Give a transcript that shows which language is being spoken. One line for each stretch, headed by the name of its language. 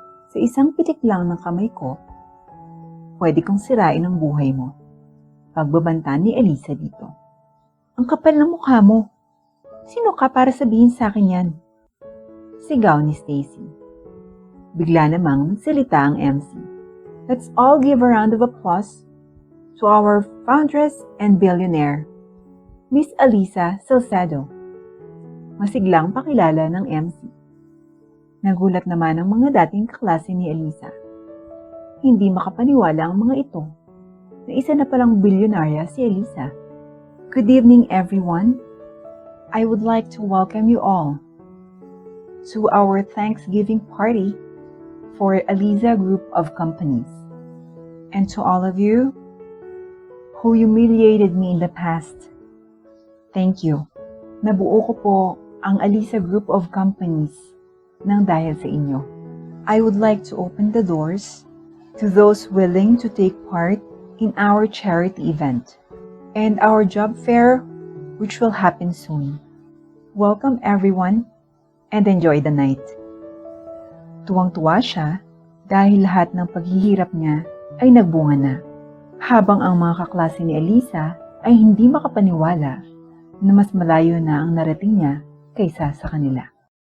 Filipino: Sa isang pitik lang ng kamay ko, pwede kong sirain ang buhay mo. Pagbabanta ni Elisa dito. Ang kapal ng mukha mo. Sino ka para sabihin sa akin yan? Sigaw ni Stacy. Bigla namang nagsalita ang MC.
English: Let's all give a round of applause to our foundress and billionaire, Miss Elisa Salcedo.
Filipino: Masiglang pakilala ng MC. Nagulat naman ang mga dating kaklase ni Elisa. Hindi makapaniwala ang mga ito na isa na palang bilyonarya si Elisa.
English: Good evening everyone. I would like to welcome you all to our Thanksgiving party for Elisa Group of Companies. And to all of you who humiliated me in the past, thank you.
Filipino: Nabuo ko po ang Elisa Group of Companies nang dahil sa inyo.
English: I would like to open the doors to those willing to take part in our charity event. And our job fair which will happen soon. Welcome everyone and enjoy the night.
Filipino: Tuwang-tuwa siya dahil lahat ng paghihirap niya ay nagbunga na. Habang ang mga kaklase ni Elisa ay hindi makapaniwala na mas malayo na ang narating niya kaysa sa kanila.